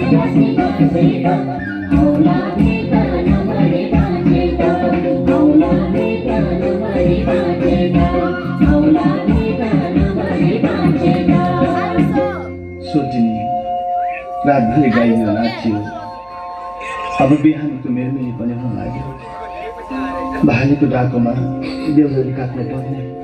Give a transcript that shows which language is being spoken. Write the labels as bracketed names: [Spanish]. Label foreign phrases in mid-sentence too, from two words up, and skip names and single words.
[Nepali] औला भेदा नमरी बाजेता औला भेदा नमरी बाजेता औला भेदा नमरी बाजेता। सोचिनी रातभरि गाइयो नाच्यो अब बिहानको मेरमेरी पनि हुन लाग्यो भालेको डाकोमा देउलरी काट्नु पर्ने